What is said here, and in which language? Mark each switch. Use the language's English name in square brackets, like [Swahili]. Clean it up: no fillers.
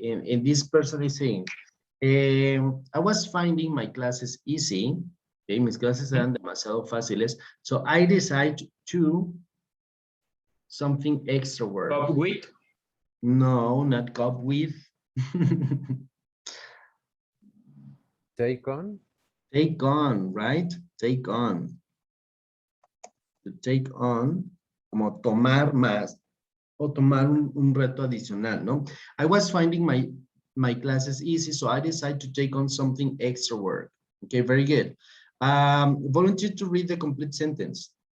[English] And this person is saying, I was finding my classes easy. [Spanish] Okay, mis clases eran demasiado fáciles. [English] So I decided to something extra work. Cope with. No, not cope with. Take on. Take on, right? Take on. [Spanish] To take on, como tomar más o tomar un reto adicional, ¿no? [English] I was finding my classes easy, so I decided to take on something extra work. Okay, very good. Volunteer to read the complete sentence.